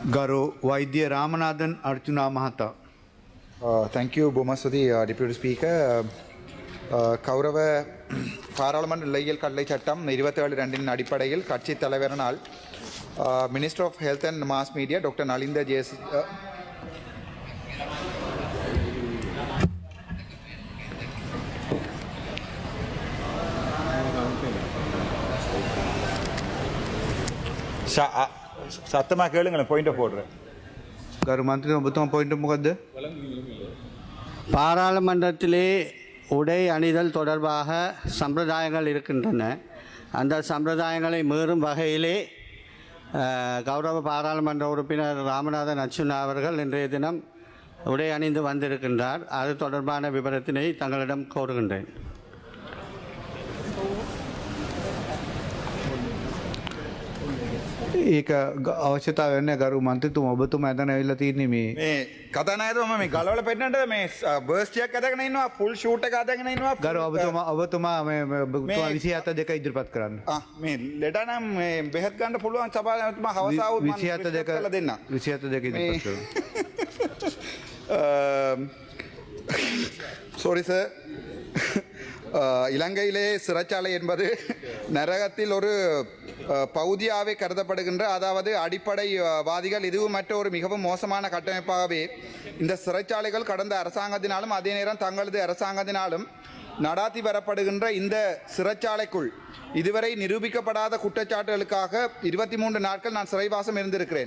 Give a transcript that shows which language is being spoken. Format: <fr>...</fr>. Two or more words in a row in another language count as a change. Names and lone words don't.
<si>ගරු වෛද්‍ය රාමනාදන් අර්ජුනා මහතා.</si> <en>Thank you, Bomasudi, Deputy Speaker.</en> <ta>கௌரவ பாராளுமன்ற நிலையியல் கட்டளை சட்டம் 27(2) அடிப்படையில் கட்சி தலைவரனால்</ta> <en>Minister of Health and Mass Media Doctor</en> <ta>நலிந்த ஜேஸ் சத்தமாக கேளுங்களேன், பாயிண்ட் போடுறேன்.</ta> <si>ගරු මන්ත්‍රී ඔබතුමා පොයින්ට් මොකද්ද?</si> <ta>பாராளுமன்றத்திலே உடை அணிதல் தொடர்பாக சம்பிரதாயங்கள் இருக்கின்றன. அந்த சம்பிரதாயங்களை மீறும் வகையிலே கௌரவ பாராளுமன்ற உறுப்பினர் ராமநாதன் அர்ச்சுனா அவர்கள் இன்றைய தினம் உடை அணிந்து வந்திருக்கின்றார். அது தொடர்பான விவரத்தினை தங்களிடம் கோருகின்றேன்.</ta> <si>ඒක අවශ්‍යතාව වෙන්නේ ගරු මන්ත්‍රීතුමා ඔබතුමා එතන ඇවිල්ලා තින්නේ මේ කතානායකතුමා මේ ගලවල පෙන්නන්නද මේ බර්ස්ට් එකක් අදගෙන ඉන්නවා,</si> <en>full suit</en> <si>එක අදගෙන ඉන්නවා. ගරු ඔබතුමා මේ ඔබතුමා 27 දෙක ඉදිරිපත් කරන්න. මේ ලෙඩ නම් මේ බෙහෙත් ගන්න පුළුවන් සභාවතුමා හවස ආවොත් මම 27 දෙක දෙන්න. 27 දෙක ඉදිරිපත් කරන්න.</si> <en>Sorry sir,</en> <ta>இலங்கையிலே சிறைச்சாலை என்பது நரகத்தில் ஒரு பகுதியாகவே கருதப்படுகின்ற, அதாவது அடிப்படைவாதிகள் இதுவும் மற்ற ஒரு மிகவும் மோசமான கட்டமைப்பாகவே இந்த சிறைச்சாலைகள் கடந்த அரசாங்கத்தினாலும் அதே நேரம் தங்களது அரசாங்கத்தினாலும் நடாத்தி வரப்படுகின்ற இந்த சிறைச்சாலைக்குள் இதுவரை நிரூபிக்கப்படாத குற்றச்சாட்டுகளுக்காக 23 நாட்கள் நான் சிறைவாசம் இருந்திருக்கிறேன்.</ta>